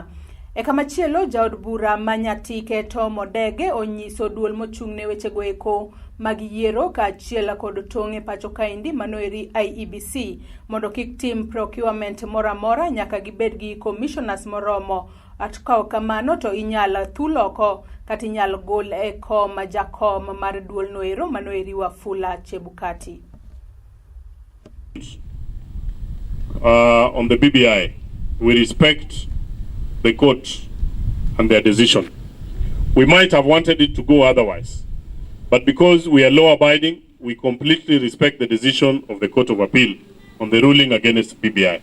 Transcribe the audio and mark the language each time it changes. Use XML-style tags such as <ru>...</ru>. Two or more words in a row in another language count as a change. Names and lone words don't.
<luo>E kamachielo jaod bura Manyatike Tom Odege onyiso duol mochung'ne wechego eko mag yiero kaachiel kod tong' e pacho kaendi manoeri IEBC mondo kik tim procurement moramora nyaka gibed gi commissioners moromo. Atkaw kamano to inyal thuloko kata inyal gol e kom jakom mar duol noero manoeri Wafula Chebukati.</luo> <en>On the BBI, we respect the court and their decision. We might have wanted it to go otherwise, but because we are law-abiding, we completely respect the decision of the Court of Appeal on the ruling against BBI.</en>